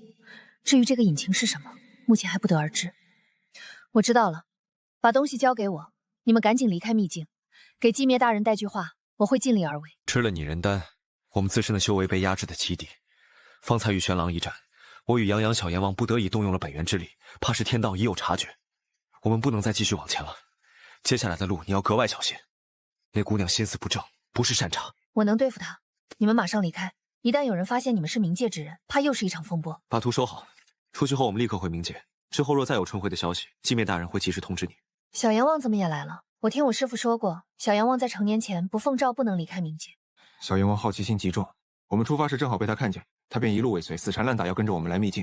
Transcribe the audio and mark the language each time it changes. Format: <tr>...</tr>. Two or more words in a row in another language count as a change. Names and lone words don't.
<zh>至於這個隱情是什麼，目前還不得而知。我知道了，把東西交給我，你們趕緊離開秘境，給寂滅大人帶句話，我會盡力而為。吃了擬人丹，我們自身的修為被壓制在極底。方才與玄狼一戰，我與楊洋小閻王不得已動用了本源之力，怕是天道已有察覺。我們不能再繼續往前了，接下來的路你要格外小心。那姑娘心思不正，不是善茬。我能對付她，你們馬上離開。一旦有人發現你們是冥界之人，怕又是一場風波。把圖收好，出去後我們立刻回冥界。之後若再有春暉的消息，寂滅大人會及時通知你。小閻王怎麼也來了？我聽我師父說過，小閻王在成年前不奉詔不能離開冥界。小閻王好奇心極重，我們出發時正好被他看見，他便一路尾隨，死纏爛打要跟着我們來秘境。</zh>